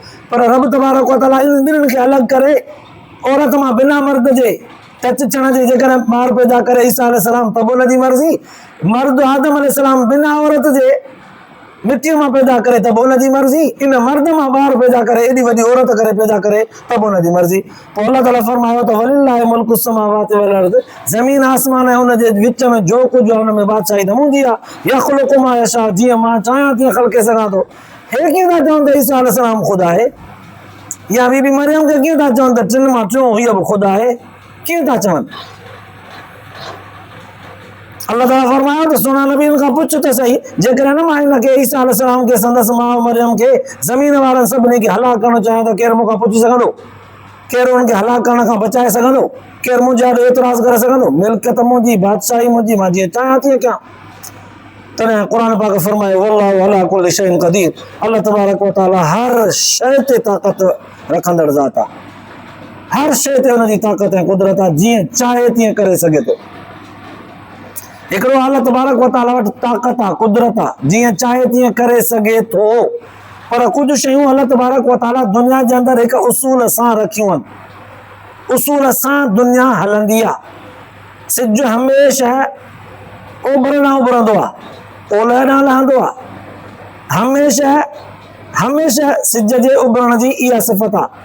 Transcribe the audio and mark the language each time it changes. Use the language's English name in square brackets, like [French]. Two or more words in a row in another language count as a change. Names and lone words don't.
[Sindhi] पर रब [Arabic] تبارك و تعالى [Sindhi] इन ॿिन्हिनि खे अलॻि करे औरत मां बिना मर्द जे टच थियण जे जेकॾहिं ॿार पैदा करे ईसा अलैहिस्सलाम त उन जी मर्ज़ी। मर्द आदम अलैहिस्सलाम बिना औरत जे मिटीअ मां पैदा करे त उन जी मर्ज़ी। इन मर्द मां ॿार पैदा करे एॾी वॾी औरत करे पैदा करे त उन जी मर्ज़ी। पोइ अल्लाह ताला फरमायो त [Arabic] ولله ملك السماوات والأرض, [Sindhi] ज़मीन आसमान ऐं उन जे विच में जो कुझु आहे उन में बादशाही त मुंहिंजी आहे। [Arabic] يخلق ما يشاء, [Sindhi] जीअं मां चाहियां तीअं ख़लके सघां थो। हे कीअं था चवनि त ईसा अलैहिस्सलाम ख़ुदा आहे, या बीबी मरियम खे कीअं था चवनि त टिनि मां टियों हीअ बि ख़ुदा आहे, कीअं था चवनि? अल्लाह ताला फरमायो त सुना नबीन खां पुछ त सही, जेकॾहिं न मां हिनखे ईसा अलैहिस्सलाम खे संदसि माउ मरियम खे ज़मीन वारनि सभिनी खे हलाक करणु चाहियां त केरु मूंखां पुछी सघंदो? केरु हुनखे हलाक करण खां बचाए सघंदो? केरु मुंहिंजे आॾे एतिराज़ करे सघंदो? मिल्कियत मुंहिंजी, बादशाही मुंहिंजी, मां जीअं चाहियां तीअं कयां। तॾहिं क़ुर पाक फरमायो [Arabic] والله على كل شيء قدير, [Sindhi] अल्लाह [Arabic] تبارك و تعالى [Sindhi] हर शइ ते ताक़त रखंदड़ ज़ात आहे। हर शइ ते हुनजी ताक़त ऐं कुदरत आहे, जीअं चाहे तीअं करे सघे थो। हिकिड़ो अल्लाह [Arabic] تبارك و تعالى [Sindhi] वटि ताक़त आहे, कुदरत आहे, जीअं चाहे तीअं करे सघे थो। पर कुझु शयूं अल्लाह [Arabic] تبارك و تعالى [Sindhi] दुनिया जे अंदरि हिकु उसूल सां रखियूं आहिनि, उसूल सां दुनिया हलंदी आहे। सिज हमेशह ओभर ॾांहुं उभरंदो आहे, ओलह ॾांहुं लहंदो आहे। हमेशह सिज जे उभरण जी इहा सिफ़त आहे।